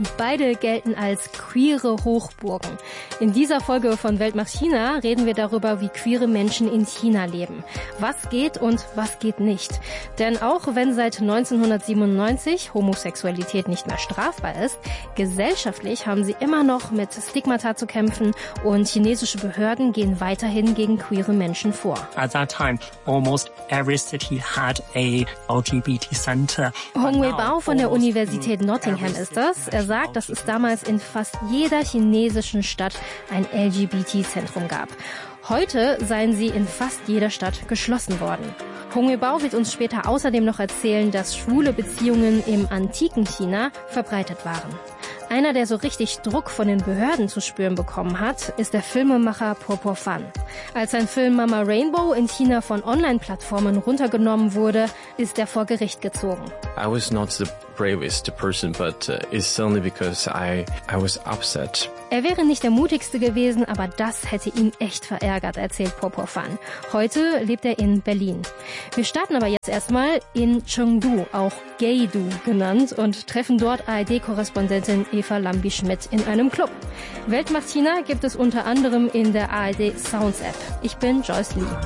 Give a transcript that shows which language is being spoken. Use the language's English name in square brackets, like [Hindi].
[German] Beide gelten als queere Hochburgen. In dieser Folge von Welt macht China reden wir darüber, wie queere Menschen in China leben. Was geht und was geht nicht? Denn auch wenn seit 1997 Homosexualität nicht mehr strafbar ist, gesellschaftlich haben sie immer noch mit Stigmata zu kämpfen und chinesische Behörden gehen weiterhin gegen queere Menschen vor. [English] At that time, almost every city had a LGBT [German] könnte. Hongwei Bao von der Universität Nottingham ist das. Er sagt, dass es damals in fast jeder chinesischen Stadt ein LGBT-Zentrum gab. Heute seien sie in fast jeder Stadt geschlossen worden. Hongwei Bao wird uns später außerdem noch erzählen, dass schwule Beziehungen im antiken China verbreitet waren. Einer, der so richtig Druck von den Behörden zu spüren bekommen hat, ist der Filmemacher Purpur Fan. Als sein Film Mama Rainbow in China von Online-Plattformen runtergenommen wurde, ist er vor Gericht gezogen. [English] I was not the bravest person, but it's certainly because I was upset. [German] Er wäre nicht der mutigste gewesen, aber das hätte ihn echt verärgert, erzählt Purpur Fan. Heute lebt er in Berlin. Wir starten aber jetzt erstmal in Chengdu, auch Geidu genannt, und treffen dort ARD-Korrespondentin Eva Lambi-Schmidt in einem Club. Weltmacht China gibt es unter anderem in der ARD Sounds App. Ich bin Joyce Lee.